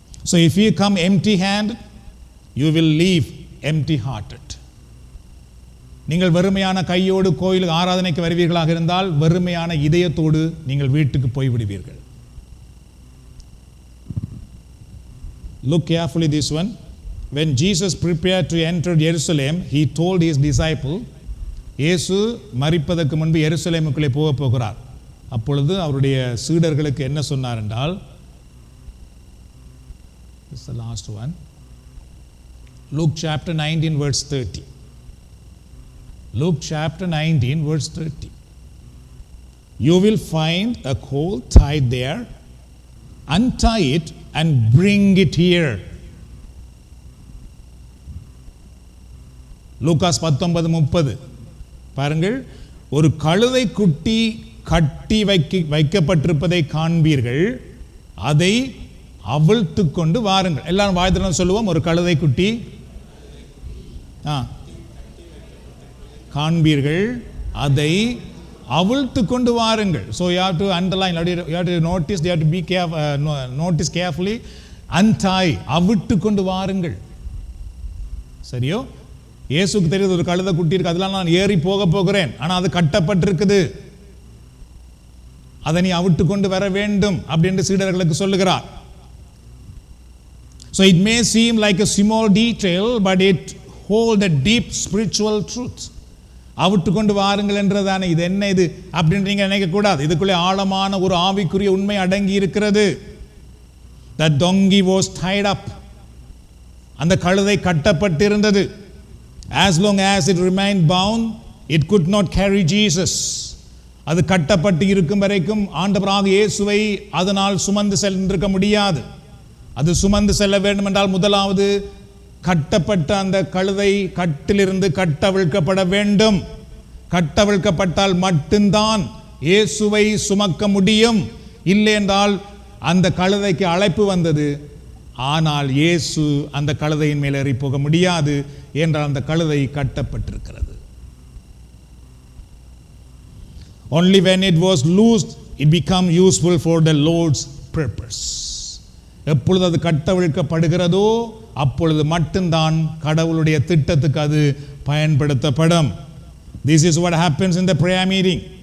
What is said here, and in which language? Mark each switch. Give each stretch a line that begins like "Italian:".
English: So if you come empty-handed, you will leave empty-hearted.
Tamil: நீங்கள் வெறுமையான கையோடு கோயிலுக்கு ஆராதனைக்கு வருவீர்களாக இருந்தால் வெறுமையான இதயத்தோடு நீங்கள் வீட்டுக்கு போய்விடுவீர்கள்.
English: Look carefully this one. When Jesus prepared to enter Jerusalem, he told his disciple,
Tamil: இயேசு மரிப்பதற்கு முன்பு எருசலேமுக்குள்ளே போகிறார். அப்பொழுது அவருடைய சீடர்களுக்கு என்ன சொன்னார் என்றால்,
English: this is the last one, Luke chapter 19 verse 30. Luke chapter 19 verse 30. You will find a colt tied there, untie it and bring it here.
Tamil: Lucas 19:30. பாருங்கள், ஒரு கழுதை குட்டி கட்டி வைக்கப்பட்டிருப்பதை காண்பீர்கள், அதை அவிழ்த்து கொண்டு வாருங்கள். எல்லாரும் வாய்த்திரம் சொல்லுவோம், ஒரு கழுதை குட்டி காண்பீர்கள், அதை அவிழ்த்து கொண்டு வாருங்கள்.
English: So you have to underline, you have to notice, you have to be careful, notice carefully.
Tamil: Untie, அவிழ்த்து கொண்டு வாருங்கள். சரியோ? இயேசுக்கு தெரியுது ஒரு கழுதை குட்டி இருக்கு, அதெல்லாம் நான் ஏறி போகிறேன், ஆனால் அது கட்டப்பட்டிருக்குது, அதை நீ அவிழ்த்து கொண்டு வர வேண்டும் அப்படின்னு சீடர்களுக்கு சொல்லுகிறார்.
English: So it may seem like a small detail, but it holds a deep spiritual truth.
Tamil: அவிட்டு கொண்டு வாருங்கள் என்றதானே, இது என்ன இது அப்படின்னு நீங்க நினைக்க கூடாது. இதுக்குள்ளே ஆழமான ஒரு ஆவிக்குரிய உண்மை அடங்கி இருக்கிறது.
English: The donkey was tied up.
Tamil: அந்த கழுதை கட்டப்பட்டிருந்தது.
English: As long as it remained bound, it could not carry Jesus.
Tamil: அது கட்டப்பட்டு இருக்கும் வரைக்கும் ஆண்டவராக இயேசுவை அதனால் சுமந்து சென்றிருக்க முடியாது. அது சுமந்து செல்ல வேண்டும் என்றால் முதலாவது கட்டப்பட்ட அந்த கழுதை கட்டிலிருந்து கட்டவிழ்க்கப்பட வேண்டும். கட்டவிழ்க்கப்பட்டால் மட்டும்தான் இயேசுவை சுமக்க முடியும். இல்லை என்றால் அந்த கழுதைக்கு அழைப்பு வந்தது, ஆனால் இயேசு அந்த கழுதையின் மேல் ஏறி போக முடியாது என்றால் அந்த கழுதை கட்டப்பட்டிருக்கிறது.
English: Only when it was loosed, it became useful for the Lord's purpose.
Tamil: எப்பொழுது அது கட்டவிழ்க்கப்படுகிறதோ அப்பொழுது மட்டும்தான் கடவுளுடைய திட்டத்துக்கு அது பயன்படுத்தப்படும்.
English: This is what happens in the prayer meeting.